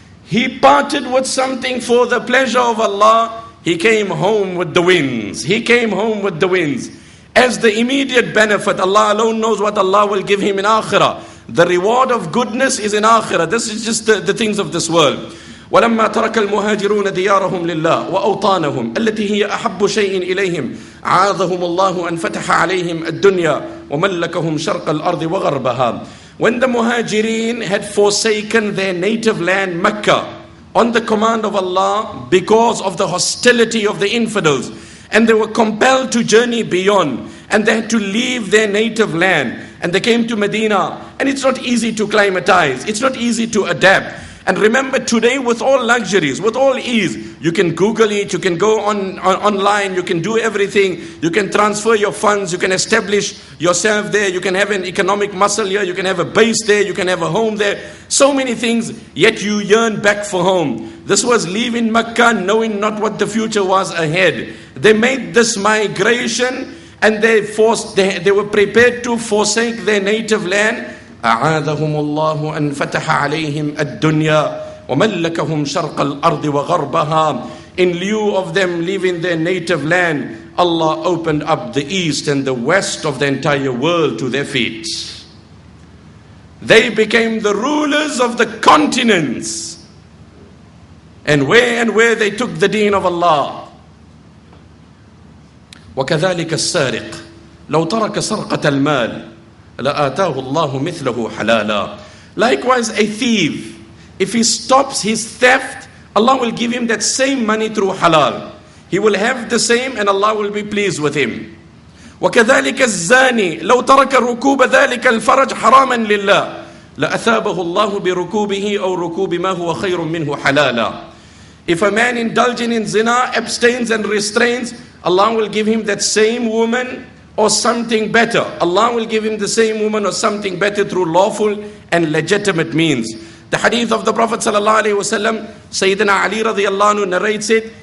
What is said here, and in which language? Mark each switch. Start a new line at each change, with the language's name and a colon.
English: He parted with something for the pleasure of Allah. He came home with the winds. He came home with the winds. As the immediate benefit, Allah alone knows what Allah will give him in akhirah. The reward of goodness is in akhirah. This is just the things of this world.
Arabic: ولما ترك المهاجرون ديارهم لله وأوطانهم التي هي أحب شيء إليهم عاذهم الله أن فتح عليهم الدنيا وملكهم شرق الأرض وغربها.
English: When the Muhajirin had forsaken their native land Mecca on the command of Allah because of the hostility of the infidels, and they were compelled to journey beyond, and they had to leave their native land, and they came to Medina, and it's not easy to climatize, it's not easy to adapt. And remember, today with all luxuries, with all ease, you can Google it, you can go online, you can do everything, you can transfer your funds, you can establish yourself there, you can have an economic muscle here, you can have a base there, you can have a home there, so many things, yet you yearn back for home. This was leaving Mecca knowing not what the future was ahead. They made this migration and they were prepared to forsake their native land.
Arabic: أعاذهم الله أن فتح عليهم الدنيا وملكهم شرق الأرض وغربها.
English: In lieu of them leaving their native land, Allah opened up the east and the west of the entire world to their feet. They became the rulers of the continents. And where they took the deen of Allah.
Arabic: وكذلك السارق لو ترك سرقة المال لآتاه الله مثله حلالا.
English: Likewise, a thief, if he stops his theft, Allah will give him that same money through halal. He will have the same and Allah will be pleased with him.
Arabic: وكذلك الزاني لو ترك ركوب ذلك الفرج حراما لله لأثابه الله بركوبه أو ركوب ما هو خير منه حلالا.
English: If a man indulging in zina abstains and restrains, Allah will give him that same woman or something better. Allah will give him the same woman or something better through lawful and legitimate means. The hadith of the Prophet sallallahu alaihi wasallam, Sayyidina Ali radiyallahu anhu narrates it.